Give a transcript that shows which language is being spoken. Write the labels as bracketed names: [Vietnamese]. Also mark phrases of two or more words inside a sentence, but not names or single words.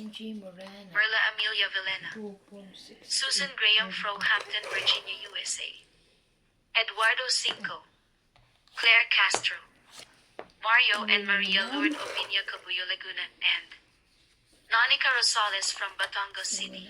[English] Angie Morana. Merla Amelia Villena, 2.6. Susan Graham Hampton, Virginia, USA, Eduardo Cinco, Claire Castro, Mario and Maria Lourdes Opinia Cabuyo Laguna, and Nonica Rosales from Batangas City.